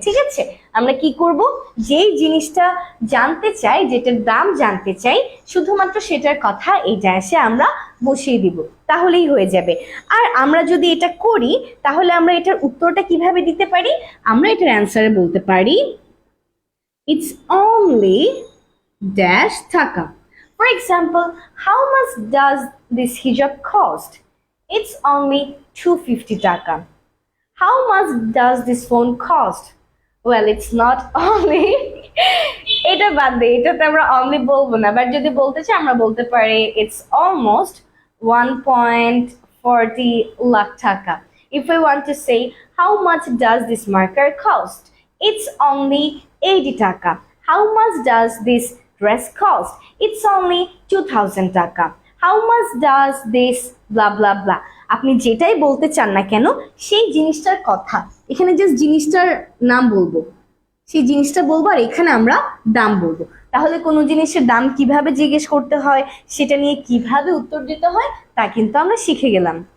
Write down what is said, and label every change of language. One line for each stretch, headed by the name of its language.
Bangla: ঠিক আছে, আমরা কি করব, যেই জিনিসটা জানতে চাই, যেটার দাম জানতে চাই, শুধুমাত্র সেটার কথা এই ড্যাশে আমরা বসিয়ে দিব, তাহলেই হয়ে যাবে। আর আমরা যদি এটা করি তাহলে আমরা এটার উত্তরটা কিভাবে দিতে পারি? আমরা এটার অ্যান্সারে বলতে পারি
English: It's only dash taka. For example, how much does this hijab cost? It's only 250 taka. How much does this phone cost? Well, it's not only
Bangla: এটা বাদ দে, এটাতে আমরা only বলবো না, বাট যদি বলতে চাই আমরা বলতে পারি
English: it's almost 1.40 lakh taka. If we want to say how much does this marker cost? It's only 80 taka. How much does this dress cost? It's only 2000 taka. How much does this blah blah blah?
Bangla: আপনি যেটাই বলতে চান না কেন সেই জিনিসটার কথা, এখানে জাস্ট জিনিসটার নাম বলবো, সেই জিনিসটা বলবো, আর এখানে আমরা দাম বলবো। তাহলে কোনো জিনিসের দাম কিভাবে জিজ্ঞেস করতে হয়, সেটা নিয়ে কিভাবে উত্তর দিতে হয় তা কিন্তু আমরা শিখে গেলাম।